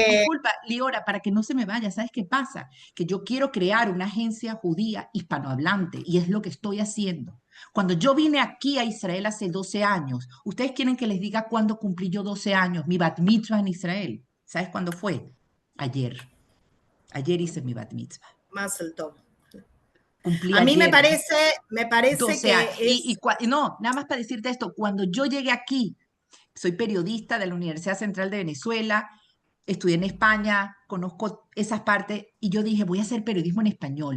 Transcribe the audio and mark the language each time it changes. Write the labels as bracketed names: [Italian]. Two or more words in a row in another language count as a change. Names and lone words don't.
[Spanish] Disculpa, Liora, para que no se me vaya, ¿sabes qué pasa? Que yo quiero crear una agencia judía hispanohablante, y es lo que estoy haciendo. Cuando yo vine aquí a Israel hace 12 años, ¿ustedes quieren que les diga cuándo cumplí yo 12 años? Mi bat mitzvah en Israel. ¿Sabes cuándo fue? Ayer hice mi bat mitzvah. [Yiddish] מזל טוב. [Spanish] Cumplí a mí ayer, me parece 12 que años. es... No, nada más para decirte esto, cuando yo llegué aquí, soy periodista de la Universidad Central de Venezuela, estudié en España, conozco esas partes, y yo dije, voy a hacer periodismo en español.